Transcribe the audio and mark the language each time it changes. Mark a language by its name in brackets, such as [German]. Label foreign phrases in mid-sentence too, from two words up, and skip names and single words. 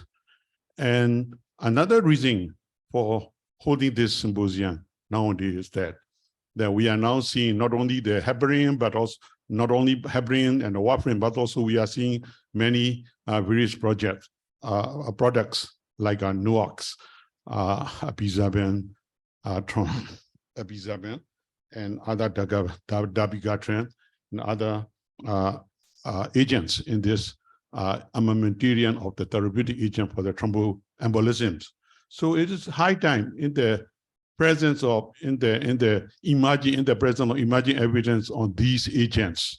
[English] And another reason for holding this symposium nowadays is that we are now seeing not only the heparin, but also not only heparin and the warfarin, but also we are seeing many various products like NOACs, apizabin, apizabin, and other dabigatran and other agents in this armamentarium of the therapeutic agent for the thromboembolisms. So it is high time in the presence of presence of emerging evidence on these agents.